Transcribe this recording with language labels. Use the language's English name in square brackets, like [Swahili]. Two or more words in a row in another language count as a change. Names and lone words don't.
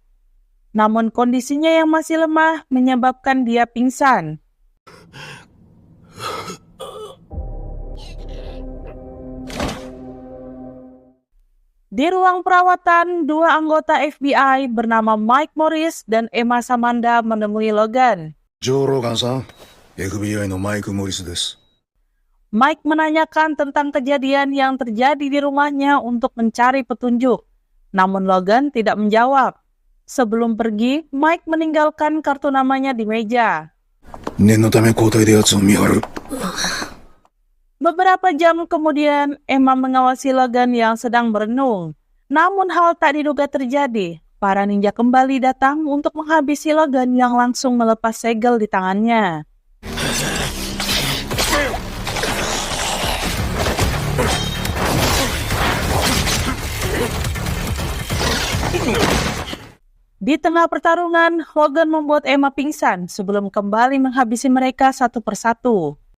[Indonesian] Namun kondisinya yang masih lemah menyebabkan dia pingsan. Di ruang perawatan, dua anggota FBI bernama Mike Morris dan Emma Samanda menemui Logan. [Japanese] Jologan-san, FBI の Mike Morris です。 [Indonesian] Mike menanyakan tentang kejadian yang terjadi di rumahnya untuk mencari petunjuk. Namun Logan tidak menjawab. Sebelum pergi, Mike meninggalkan kartu namanya di meja. [Japanese] 念のため交代で奴を見張る。 [Indonesian] Beberapa jam kemudian, Emma mengawasi Logan yang sedang berenung. Namun hal tak diduga terjadi. Para ninja kembali datang untuk menghabisi Logan yang langsung melepas segel di tangannya. Di tengah pertarungan, Logan membuat Emma pingsan sebelum kembali menghabisi mereka satu persatu.